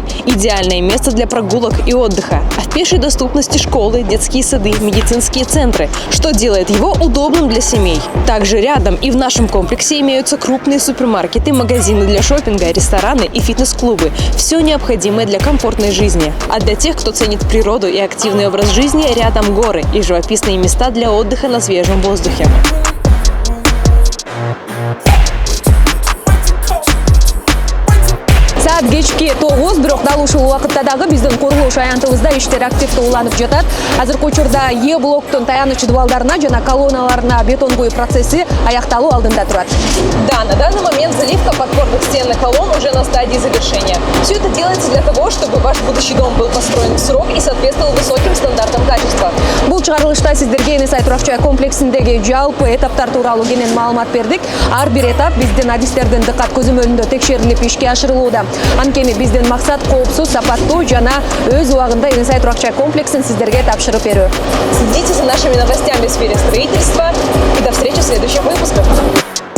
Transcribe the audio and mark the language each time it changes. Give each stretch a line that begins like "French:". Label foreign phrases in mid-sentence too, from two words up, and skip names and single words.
Russian: Идеальное место для прогулок и отдыха. А в пешей доступности школы, детские сады, медицинские центры, что делает его удобным для семей. Также рядом и в нашем комплексе имеются крупные супермаркеты, магазины для шопинга, рестораны и фитнес-клубы. Все необходимое для комфортной жизни. А для тех, кто ценит природу и активный образ жизни, рядом горы и живописные места для отдыха на свежем воздухе.
Kyrgyz: Саат кечки 9, бирок дал ушул убакытта дагы биздин курулуш аянтыбызда иштер активдүү уланып жатат. Азыркы учурда Е блоктун таяныч дубалдарына жана колонналарына бетон куюу процесси аякталуу алдында турат.
Russian: Да, на данный момент заливка подпорных стен и колонн уже на стадии завершения. Все это делается для того, чтобы ваш будущий дом был построен в срок и соответствовал высоким стандартам качества.
Kyrgyz: Бул чыгарылышта сиздерге NSI турак-жай комплексиндеги жалпы этаптар тууралуу кенен маалымат бердик. Ар бир этап биздин адистердин дыккат көзөмөлүндө текшерилип ишке ашырылууда. Анткени биздин максат коопсуз, сапаттуу жана өз убагында NSI турак-жай комплексин сиздерге тапшырып берүү.
Russian: Следите за нашими новостями в сфере строительства и до встречи в следующих выпусках.